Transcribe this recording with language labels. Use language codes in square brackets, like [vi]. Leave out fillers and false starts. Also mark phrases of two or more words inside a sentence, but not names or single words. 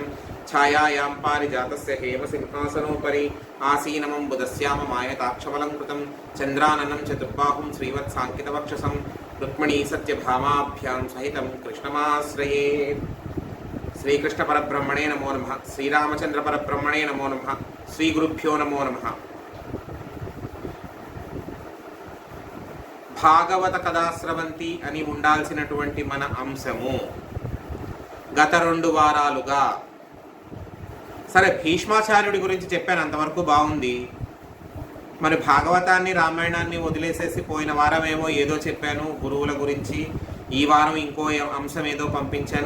[sa] छायायां पारिजातस्य हेमसिंहासनोपरि आसीनमम्बुदस्याममायताक्षवलङ्कृतं चन्द्राननं चतुर्बाहुं श्रीवत्साङ्कितवक्षसं रुक्मिणी सत्यभामाभ्यां सहितं कृष्णमाश्रये। श्रीकृष्ण परब्रह्मणे नमो नमः। श्रीरामचंद्र परब्रह्मणे नमो नमः। श्रीगुरुभ्यो नमो नमः। [te] భాగవత కథాశ్రవంతి అని ఉండాల్సినటువంటి మన అంశము గత 2 వారాలుగా సరే భీష్మాచార్యుడి గురించి చెప్పాను, అంతవరకు బాగుంది. మరి భాగవతాన్ని రామాయణాన్ని వదిలేసేసి పోయిన వారమేమో ఏదో చెప్పాను గురువుల గురించి, ఈ వారం ఇంకో అంశం ఏదో పంపించాను.